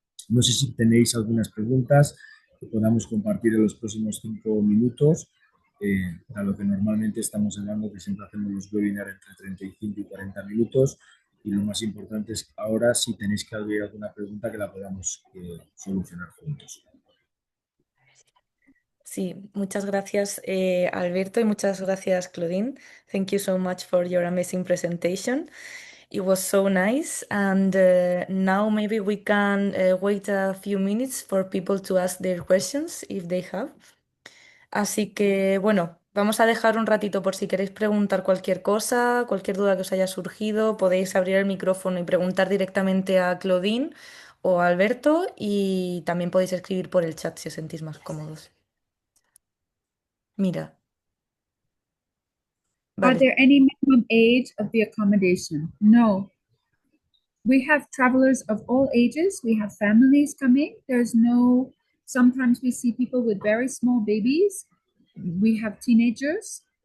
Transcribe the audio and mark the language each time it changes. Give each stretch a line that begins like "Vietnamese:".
Spanish: No sé si tenéis algunas preguntas que podamos compartir en los próximos 5 minutos, para lo que normalmente estamos hablando, que siempre hacemos los webinars entre 35 y 40 minutos, y lo más importante es ahora si tenéis que abrir alguna pregunta que la podamos solucionar juntos. Sí, muchas gracias, Alberto, y muchas gracias, Claudine.
English: Thank you so much for your amazing presentation. It was so nice. And now maybe we can wait a few minutes for people to ask their questions if they have.
Spanish: Así que, bueno, vamos a dejar un ratito por si queréis preguntar cualquier cosa, cualquier duda que os haya surgido. Podéis abrir el micrófono y preguntar directamente a Claudine o a Alberto, y también podéis escribir por el chat si os sentís más cómodos. Mira.
English: Are
Spanish: Vale.
English: there any minimum age of the accommodation? No. We have travelers of all ages. We have families coming. Sometimes we see people with very small babies. We have teenagers.